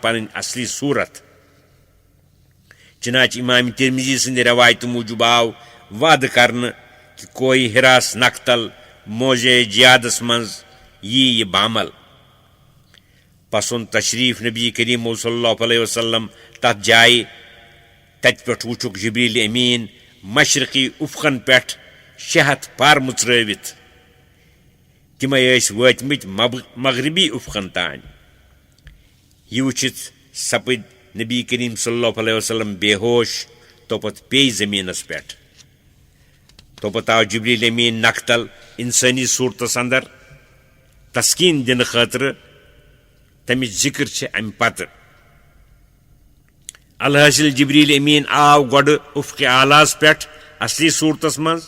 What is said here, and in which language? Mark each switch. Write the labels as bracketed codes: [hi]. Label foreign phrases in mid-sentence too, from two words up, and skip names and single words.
[ks] پنٕنۍ اصلی صوٗرت چنانچہ امام ترمذی سٕنٛدِ روایتہٕ موٗجوٗب آو وعدٕ کرنہٕ کہ کوی ہراس نقتل موضع جہادس منٛز یی یہِ بامل پس اوٚن تشریٖف نبی کریم [ar] صلی اللہ علیہ وسلم [ks] تتھ جایہِ تتہِ پٮ۪ٹھ وٕچھُکھ جبریل امیٖن مشرقی افقن پٮ۪ٹھ 600 پر مُژرٲوِتھ تمے ٲسۍ وٲتمٕتۍ مغربی افقن تانۍ. یہ وٕچھِتھ سپٕدۍ نبی کریم [ar] صلی اللہ علیہ وسلم [ks] بے ہوش توپت پیٚیہِ زٔمیٖنس پٮ۪ٹھ. توپت آو جبریل امین نکھتل انسٲنی صوٗرتس اندر تسکیٖن دِنہٕ خٲطرٕ. تمِچ ذکر چھِ امہِ پتہٕ. الحاصل جبریل امین آو گۄڈٕ افقِ اعلیٰس پٮ۪ٹھ اصلی صوٗرتس منٛز.